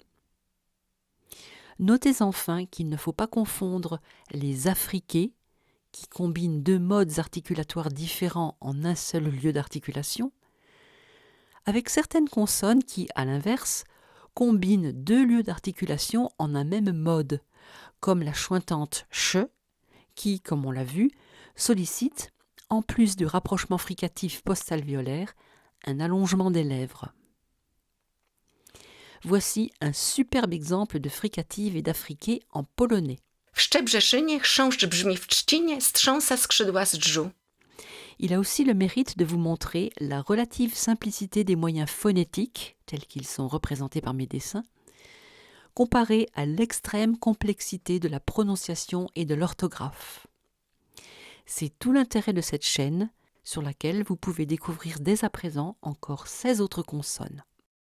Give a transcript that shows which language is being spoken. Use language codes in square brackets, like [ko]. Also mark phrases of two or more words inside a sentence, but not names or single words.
[fr] Notez enfin qu'il ne faut pas confondre les affriquées, qui combinent 2 modes articulatoires différents en un seul lieu d'articulation, avec certaines consonnes qui, à l'inverse, combinent 2 lieux d'articulation en un même mode, comme la chointante ch, qui, comme on l'a vu, sollicite, en plus du rapprochement fricatif post-alvéolaire, un allongement des lèvres. Voici un superbe exemple de fricative et d'affriquée en polonais. [pl] W Szczebrzeszynie chrząszcz brzmi w trzcinie, strząsa skrzydła z drżu. [fr] Il a aussi le mérite de vous montrer la relative simplicité des moyens phonétiques, tels qu'ils sont représentés par mes dessins, comparés à l'extrême complexité de la prononciation et de l'orthographe. C'est tout l'intérêt de cette chaîne, sur laquelle vous pouvez découvrir dès à présent encore 16 autres consonnes.